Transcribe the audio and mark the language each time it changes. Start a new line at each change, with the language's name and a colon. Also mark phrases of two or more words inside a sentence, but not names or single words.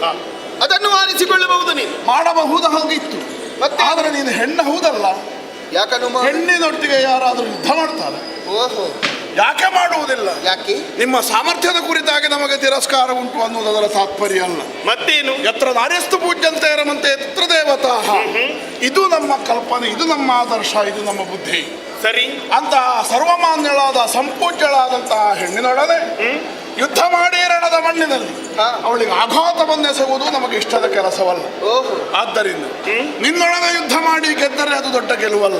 Kannada: ಅದನ್ನು ಆರಿಸಿಕೊಳ್ಳಬಹುದು. ನೀನು ಮಾಡಬಹುದಾಗಿತ್ತು, ಆದರೆ ನೀನು ಹೆಣ್ಣು ಹೌದಲ್ಲ. ಯಾಕನ್ನು ಹೆಣ್ಣಿನೊಟ್ಟಿಗೆ ಯಾರಾದರೂ ಯುದ್ಧ ಮಾಡ್ತಾರೆ? ಯಾಕೆ ಮಾಡುವುದಿಲ್ಲ? ಯಾಕೆ? ನಿಮ್ಮ ಸಾಮರ್ಥ್ಯದ ಕುರಿತಾಗಿ ನಮಗೆ ತಿರಸ್ಕಾರ ಉಂಟು ಅನ್ನೋದು ಅದರ ತಾತ್ಪರ್ಯ ಅಲ್ಲ. ಮತ್ತೇನು?
Sanskrit: ಯತ್ರ ನಾರ್ಯಸ್ತು ಪೂಜ್ಯಂತೆ ರಮಂತೆ ಯತ್ರ ದೇವತಾ.
Kannada: ಇದು ನಮ್ಮ ಕಲ್ಪನೆ, ಇದು ನಮ್ಮ ಆದರ್ಶ, ಇದು ನಮ್ಮ ಬುದ್ಧಿ. ಸರಿ. ಅಂತಹ ಸರ್ವಮಾನ್ಯಳಾದ ಸಂಪೂಜ್ಯಳಾದಂತಹ ಹೆಣ್ಣಿನೊಡನೆ ಯುದ್ಧ ಮಾಡಿ ರಣದ ಮಣ್ಣಿನಲ್ಲಿ ಅವಳಿಗೆ ಆಘಾತವನ್ನೆಸೆಯುವುದು ನಮಗೆ ಇಷ್ಟದ ಕೆಲಸವಲ್ಲ. ಆದ್ದರಿಂದ ನಿನ್ನೊಡನೆ ಯುದ್ಧ ಮಾಡಿ ಗೆದ್ದರೆ ಅದು ದೊಡ್ಡ ಗೆಲುವಲ್ಲ.